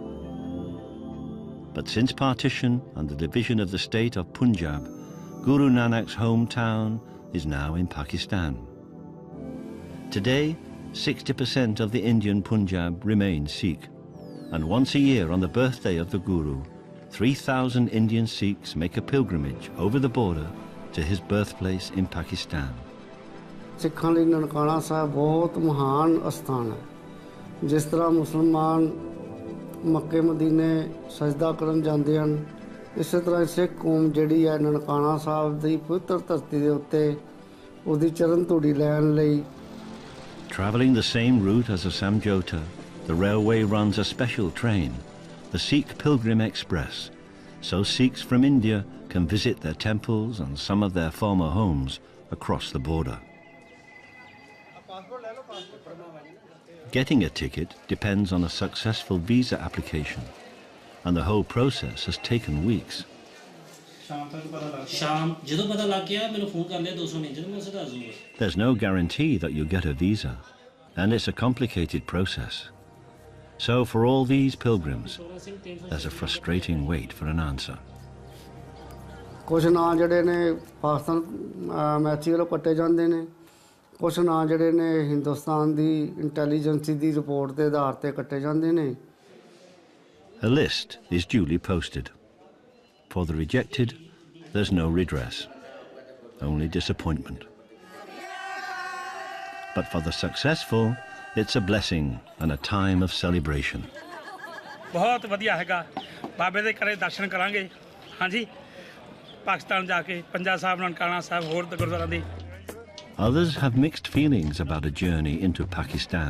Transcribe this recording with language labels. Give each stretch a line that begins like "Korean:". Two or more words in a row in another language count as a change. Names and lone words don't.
English: But since partition and the division of the state of Punjab, Guru Nanak's hometown is now in Pakistan. Today, 60% of the Indian Punjab remain Sikh, and once a year on the birthday of the Guru, 3,000 Indian Sikhs make a pilgrimage over the border to his birthplace in Pakistan.
Punjabi: ਸਿੱਖਾਂ ਲਈ ਨਨਕਾਣਾ ਸਾਹਿਬ ਬਹੁਤ ਮਹਾਨ ਅਸਥਾਨ ਹੈ। ਜਿਸ ਤਰ੍ਹਾਂ ਮੁਸਲਮਾਨ ਮੱਕੇ ਮਦੀਨੇ ਸਜਦਾ ਕਰਨ ਜਾਂਦੇ ਹਨ, ਇਸੇ ਤਰ੍ਹਾਂ ਸਿੱਖ ਕੌਮ ਜਿਹੜੀ ਹੈ ਨਨਕਾਣਾ ਸਾਹਿਬ ਦੀ ਪਵਿੱਤਰ ਧਰਤੀ ਦੇ ਉੱਤੇ ਉਹਦੀ ਚਰਨ ਧੂੜੀ ਲੈਣ ਲਈ।
English: Traveling the same route as the Samjhauta, the railway runs a special train, the Sikh Pilgrim Express, so Sikhs from India can visit their temples and some of their former homes across the border. Getting a ticket depends on a successful visa application, and the whole process has taken weeks. There's no guarantee that you get a visa, and it's a complicated process. So for all these pilgrims, there's a frustrating wait for an answer.
Punjabi: ਕੁਝ ਨਾਂ ਜਿਹੜੇ ਨੇ ਪਾਕਿਸਤਾਨ ਮੈਚੀ ਵੱਲੋਂ ਕੱਟੇ ਜਾਂਦੇ ਨੇ, ਕੁਝ ਨਾਂ ਜਿਹੜੇ ਨੇ ਹਿੰਦੁਸਤਾਨ ਦੀ ਇੰਟੈਲੀਜੈਂਸੀ ਦੀ ਰਿਪੋਰਟ ਦੇ ਆਧਾਰ ਤੇ ਕੱਟੇ ਜਾਂਦੇ ਨੇ।
English: A list is duly posted. For the rejected, there's no redress, only disappointment. But for the successful, it's a blessing and a time of celebration.
Punjabi: ਬਹੁਤ ਵਧੀਆ ਹੈਗਾ ਬਾਬੇ ਦੇ ਕਰੇ ਦਰਸ਼ਨ ਕਰਾਂਗੇ ਹਾਂ ਜੀ ਪਾਕਿਸਤਾਨ ਜਾਕੇ ਪੰਜਾ ਸਾਹਿਬ ਨਨਕਾਣਾ ਸਾਹਿਬ ਹੋਰ ਗੁਰਦੁਆਰਾ ਦੀ। Others have mixed feelings about a journey into Pakistan.